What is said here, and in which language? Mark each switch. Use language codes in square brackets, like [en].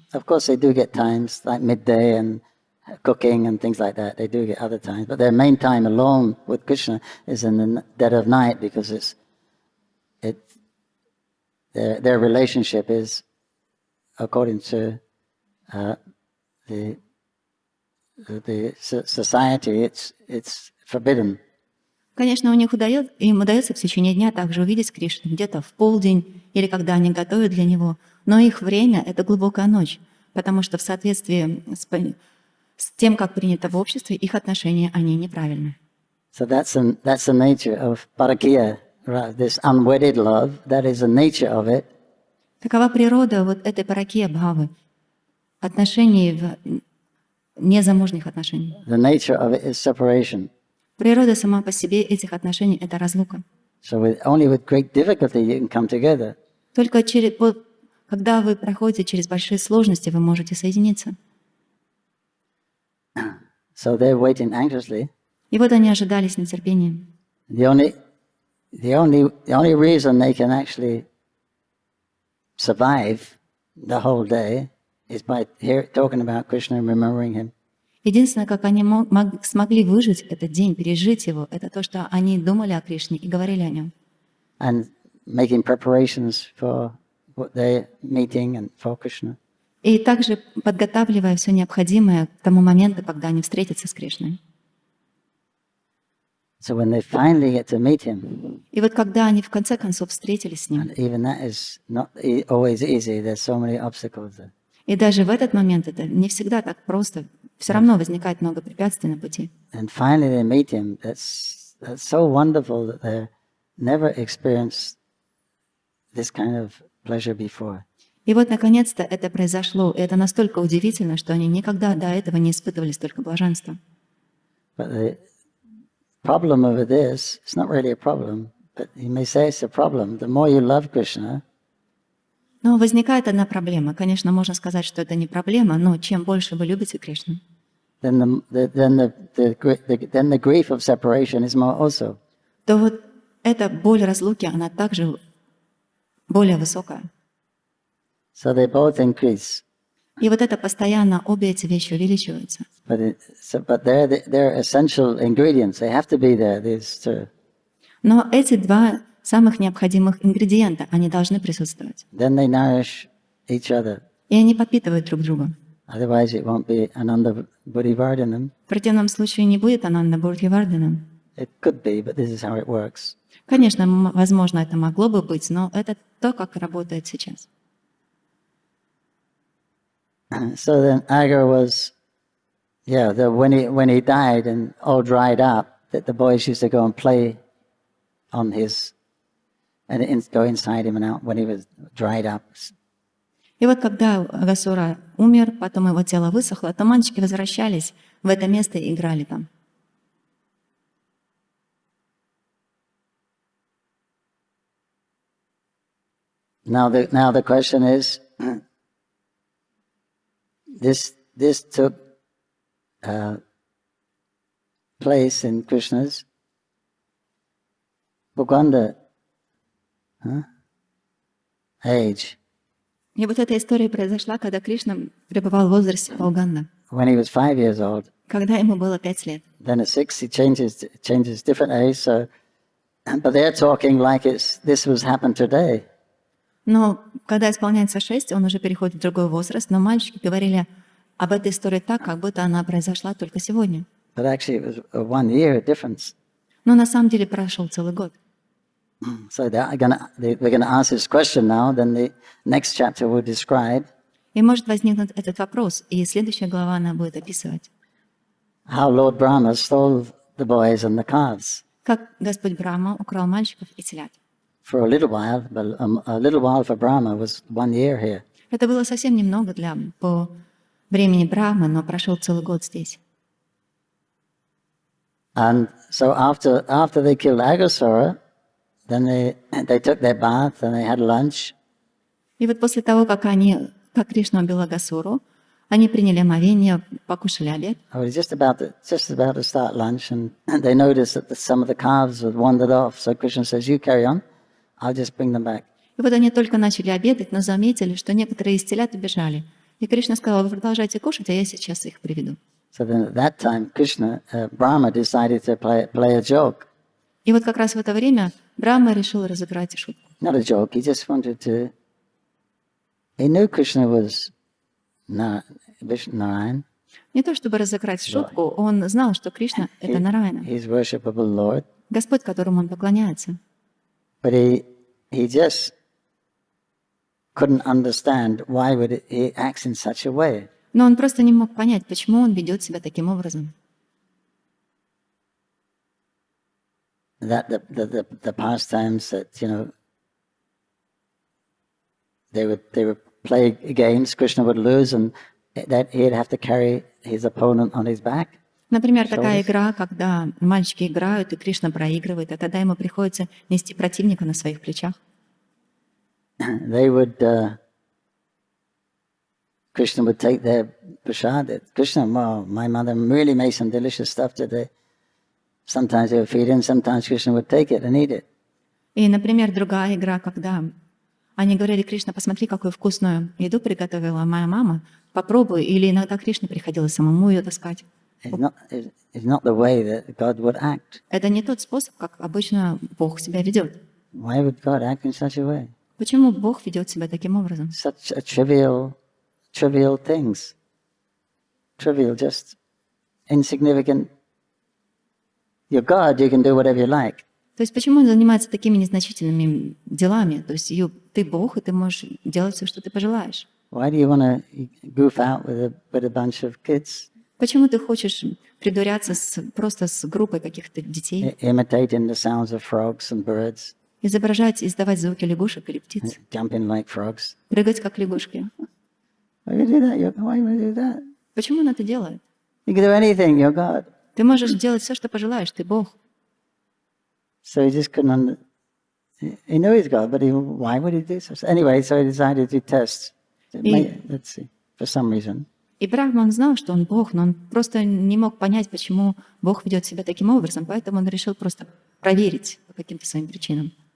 [en] Of course, they do get times like midday and cooking and things like that. They do get other times, but their main time alone with Krishna is in the dead of night because their relationship is according to the society. It's forbidden. [ru] Конечно, им удается в течение дня также увидеть Кришну где-то в полдень или когда они готовят для него, но их время — это глубокая ночь, потому что в соответствии с тем, как принято в обществе, их отношения, они неправильны. [en] So that's the nature of parakya, this unwedded love. That is the nature of it. [ru] Такова природа вот этой паракия бхавы, отношений незамужних отношений. [en] The nature of it is separation. [ru] Природа сама по себе этих отношений — это разлука. [en] So only with great difficulty you can come together. [ru] Только когда вы проходите через большие сложности, вы можете соединиться. [en] So they're waiting anxiously. [ru] И вот они ожидали с нетерпением. [en] The only reason they can actually survive the whole day is by talking about Krishna and remembering him. [ru] Единственное, как они смогли выжить этот день, пережить его, это то, что они думали о Кришне и говорили о нем. [en] And making preparations for what they're meeting and for Krishna. [ru] И также подготавливая все необходимое к тому моменту, когда они встретятся с Кришной. [en] So when they finally get to meet him, [ru] И вот когда они в конце концов встретились с ним, [en] and even that is not always easy, there's so many obstacles there. [ru] и даже в этот момент это не всегда так просто, все равно возникает много препятствий на пути. [en] And finally they meet him. That's so wonderful that they never experienced this kind of pleasure before. [ru] И вот наконец-то это произошло, и это настолько удивительно, что они никогда до этого не испытывали столько блаженства. [en] But the problem of it is, it's not really a problem, but you may say it's a problem. The more you love Krishna, [ru] Но возникает одна проблема. Конечно, можно сказать, что это не проблема, но чем больше вы любите Кришну, [en] then the grief of separation is more also. [ru] то вот эта боль разлуки, она также более высокая. [en] So they both increase. [ru] И вот это постоянно, обе эти вещи увеличиваются. [en] But they're essential ingredients. They have to be there. These two. [ru] Но эти два самых необходимых ингредиента, они должны присутствовать. [en] Then they nourish each other. [ru] И они подпитывают друг друга. [en] Otherwise, it won't be Ananda Buddhivardhanam. [ru] В противном случае не будет Ананда Бурдхивардханам. [en] It could be, but this is how it works. [ru] Конечно, возможно, это могло бы быть, но это то, как работает сейчас. [en] So then Agar was, when he died and all dried up, that the boys used to go and play on his, and go inside him and out when he was dried up. [ru] И вот когда Агасура умер, потом его тело высохло, то мальчики возвращались в это место и играли там. [en] Now the question is, this took place in Krishna's Bhagavata age. [ru] И вот эта история произошла, когда Кришна пребывал в возрасте Бхагавата, [en] When he was 5 years old. [ru] когда ему было 5 лет. [en] Then at 6 he changes different age. So, but they're talking like this was happened today. [ru] Но когда исполняется 6, он уже переходит в другой возраст, но мальчики говорили об этой истории так, как будто она произошла только сегодня. [en] But actually it was a 1 year difference. [ru] Но на самом деле прошел целый год. [en] So we're going to ask this question now. Then the next chapter will describe [ru] И может возникнуть этот вопрос, и следующая глава она будет описывать, [en] how Lord Brahma stole the boys and the calves [ru] как Господь Брахма украл мальчиков и телят. [en] for a little while. But a little while for Brahma was 1 year here. [ru] Это было совсем немного по времени Брахмы, но прошел целый год здесь. [en] And so after they killed Agasura, then they took their bath and they had lunch. [ru] И вот после того, как Кришна убил Агасуру, они приняли омовение, покушали обед. [en] I was just about to start lunch, and they noticed that some of the calves had wandered off. So Krishna says, "You carry on. I'll just bring them back." [ru] И вот они только начали обедать, но заметили, что некоторые из телят убежали. И Кришна сказал: вы продолжайте кушать, а я сейчас их приведу. [en] So then at that time, Brahma decided to play a joke. [ru] И вот как раз в это время Брахма решил разыграть шутку. [en] Not a joke. He just wanted to. He knew Krishna was Narayan. [ru] Не то чтобы разыграть шутку, он знал, что Кришна — это Нараяна, [en] He's worshipable Lord. [ru] Господь, которому он поклоняется. [en] But he just couldn't understand why would he act in such a way. [ru] Но он просто не мог понять, почему он ведет себя таким образом. [en] That the pastimes that they would play games, Krishna would lose, and that he'd have to carry his opponent on his back. [ru] Например, такая [en] shoulders. [ru] игра, когда мальчики играют, и Кришна проигрывает, а тогда ему приходится нести противника на своих плечах. [en] They would, Krishna would take their prasad. Krishna, wow, my mother really made some delicious stuff today. Sometimes they would feed him, sometimes Krishna would take it and eat it. [ru] И, например, другая игра, когда они говорили: Кришна, посмотри, какую вкусную еду приготовила моя мама, попробуй. Или иногда Кришне приходилось самому ее таскать. [en] It's not the way that God would act. [ru] Это не тот способ, как обычно Бог себя ведет. [en] Why would God act in such a way? [ru] Почему Бог ведет себя таким образом? [en] Such a trivial things. Trivial, just insignificant. You're God, you can do whatever you like. [ru] То есть почему он занимается такими незначительными делами? То есть ты Бог, и ты можешь делать все, что ты пожелаешь. [en] Why do you want to goof out with a bunch of kids? [ru] Почему ты хочешь придуряться просто с группой каких-то детей? [en] Imitating the sounds of frogs and birds. [ru] Изображать, издавать звуки лягушек или птиц? [en] Jumping like frogs. [ru] Прыгать, как лягушки? [en] Why would you do that? Why would you do that? [ru] Почему он это делает? [en] You can do anything, you're God. [ru] Ты можешь делать все, что пожелаешь, ты Бог. [en] So he just couldn't he knew he's God, but why would he do so? Anyway, so he decided to test. Let's see, for some reason. [ru] И Брахман знал, что он Бог, но он просто не мог понять, почему Бог ведет себя таким образом, поэтому он решил просто проверить по каким-то своим причинам.